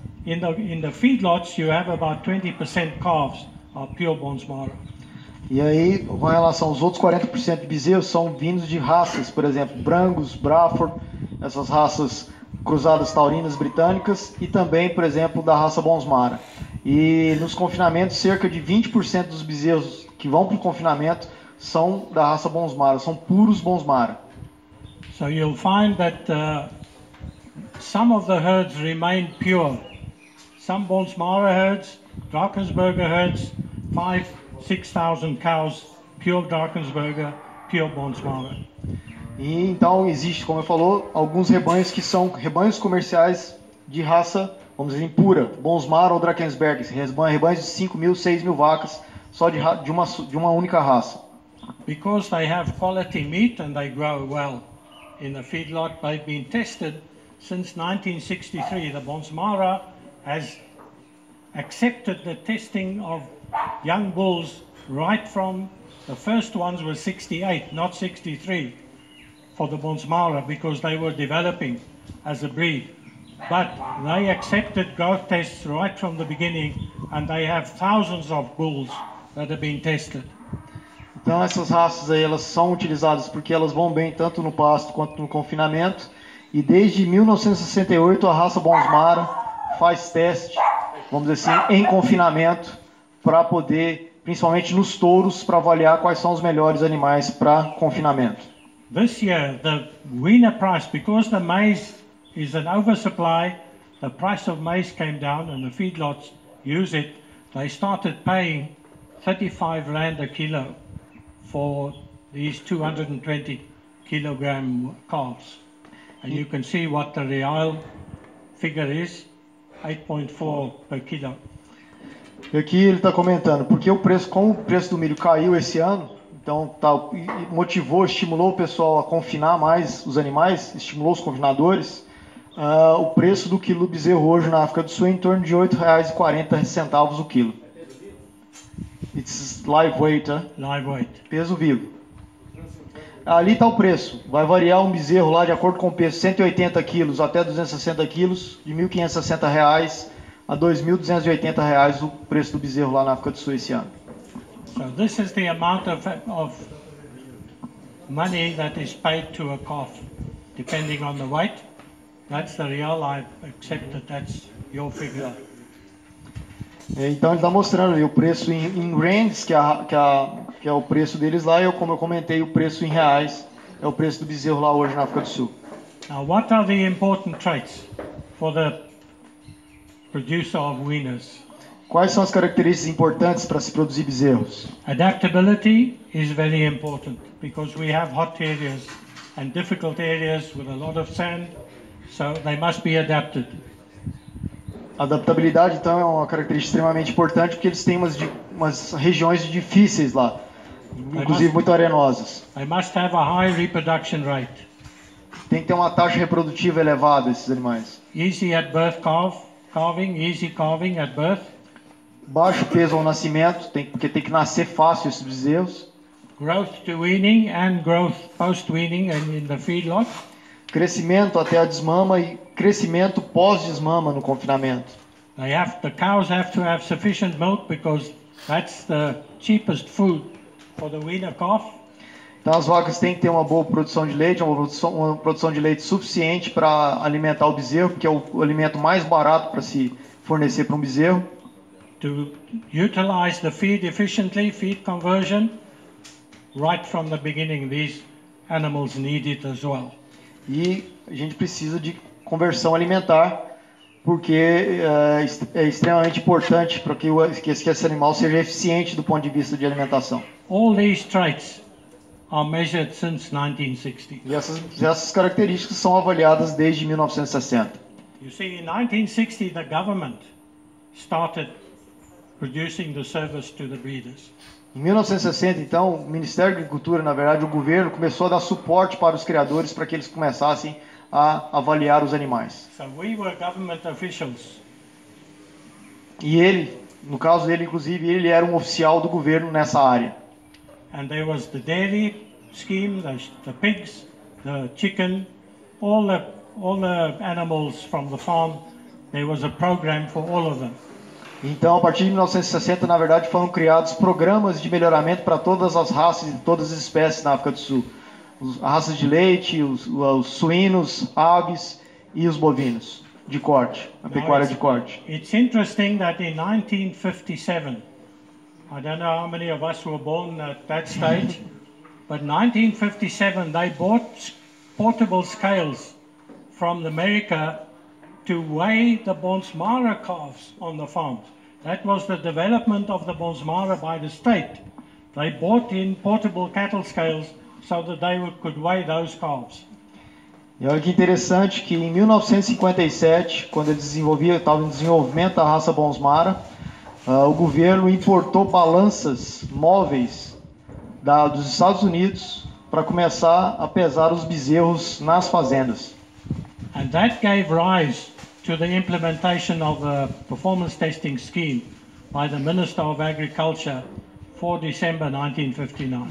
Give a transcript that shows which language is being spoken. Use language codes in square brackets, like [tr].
[en] In the feedlots, you have about 20% calves are pure Bonsmara. [pt] E aí, com relação aos outros 40% de bezerros, são vindos de raças, por exemplo, Brangus, Braford, essas raças cruzadas taurinas britânicas, e também, por exemplo, da raça Bonsmara. E nos confinamentos, cerca de 20% dos bezerros que vão para o confinamento são da raça Bons Mara, são puros Bons Mara. [en] So you'll find that some of the herds remain pure. Some Bonsmara herds, Drakensberger herds, 5,000-6,000 cows, pure Drakensberger, pure Bonsmara. [pt] E então existe, como eu falou, alguns rebanhos que são rebanhos comerciais de raça, vamos dizer, impura, Bonsmara ou Drakensberg, rebanhos de 5.000, 6.000 vacas, só de uma única raça. [en] Because they have quality meat and they grow well in the feedlot, they've been tested since 1963. The Bonsmara has accepted the testing of young bulls right from the first ones were 68, not 63 for the Bonsmara because they were developing as a breed. But they accepted growth tests right from the beginning and they have thousands of bulls that have been tested. [pt] Então essas raças aí, elas são utilizadas porque elas vão bem tanto no pasto quanto no confinamento. E desde 1968 a raça Bonsmara faz teste, vamos dizer assim, em confinamento para poder, principalmente nos touros, para avaliar quais são os melhores animais para confinamento. [en] This year the weaner price, because the maize is an oversupply, the price of maize came down and the feedlots use it. They started paying 35 rand a kilo for these 220 kilogram calves. And you can see what the real figure is, 8.4 per kilo. [pt] E aqui ele está comentando, porque como o preço do milho caiu esse ano, então motivou, estimulou o pessoal a confinar mais os animais, estimulou os confinadores, o preço do quilo do bezerro hoje na África do Sul é em torno de R$ 8,40 o quilo. [en] It's live weight, né? Live weight. [pt] Peso vivo. Ali está o preço. Vai variar um bezerro lá de acordo com o peso, 180 quilos até 260 quilos, de R$ 1.560 a R$ 2.280 o preço do bezerro lá na África do Sul esse ano. [en] So this is the amount of money that is paid to a calf, depending on the weight. That's the real. I accept that that's your figure. [pt] Então ele está mostrando ali o preço em rands, que é o preço deles lá, e como eu comentei, o preço em reais é o preço do bezerro lá hoje na África do Sul. [en] Now, what are the important traits for the producer of weaners? [pt] Quais são as características importantes para se produzir bezerros? [en] Adaptability is very important because we have hot areas and difficult areas with a lot of sand, so they must be adapted. [pt] Adaptabilidade, então, é uma característica extremamente importante porque eles têm umas regiões difíceis lá, inclusive muito arenosas. [en] They must have a high reproduction rate. [pt] Tem que ter uma taxa reprodutiva elevada esses animais. [en] Easy at birth calving, easy calving at birth. [pt] Baixo peso ao nascimento, porque tem que nascer fácil esses bezerros. [en] Growth to weaning and growth post-weaning and in the feedlot. [pt] Crescimento até a desmama e crescimento pós-desmama no confinamento. [en] The cows have to have sufficient milk because that's the cheapest food for the weaner calf. [pt] Então as vacas têm que ter uma boa produção de leite, uma produção de leite suficiente para alimentar o bezerro, porque é o alimento mais barato para se fornecer para um bezerro. [en] To utilize the feed efficiently, feed conversion, right from the beginning, these animals need it as well. [pt] E a gente precisa de conversão alimentar, porque é extremamente importante para que esse animal seja eficiente do ponto de vista de alimentação. [en] All these traits are measured since 1960. [pt] E essas características são avaliadas desde 1960. [en] You see, in 1960, the government started producing the service to the breeders. [pt] Em 1960, então, o Ministério da Agricultura, na verdade, o governo começou a dar suporte para os criadores para que eles começassem a avaliar os animais. [en] So we were government officials. [pt] E ele, no caso dele, inclusive, ele era um oficial do governo nessa área. [en] And there was the dairy scheme, the pigs, the chicken, all the animals from the farm. There was a program for all of them. [pt] Então, a partir de 1960, na verdade, foram criados programas de melhoramento para todas as raças e todas as espécies na África do Sul. As raças de leite, os suínos, aves e os bovinos. de corte, a pecuária de corte. [en] It's interesting that in 1957, I don't know how many of us were born at that stage, but 1957 they bought portable scales from America to weigh the Bonsmara calves on the farms. That was the development of the Bonsmara by the state. They bought in portable cattle scales so that they could weigh those calves. [pt] E olha que interessante que em 1957, quando ele estava em desenvolvimento da raça Bonsmara, o governo importou balanças móveis dos Estados Unidos para começar a pesar os bezerros nas fazendas. [en] And that gave rise to the implementation of the performance testing scheme by the Minister of Agriculture for December 1959.